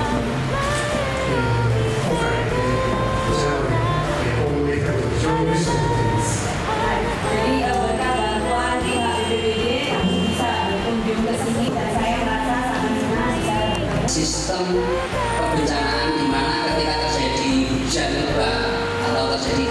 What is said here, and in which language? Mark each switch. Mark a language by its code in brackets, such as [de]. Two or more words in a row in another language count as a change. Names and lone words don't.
[ja] 今回こちらの応募できたこと非常に嬉しく思っています。 [id] Jadi berkat bantuan pihak BPBD kami bisa berkunjung ke sini dan saya merasa sangat senang bisa berkunjung. Sistem kebencanaan di mana ketika terjadi hujan lebat atau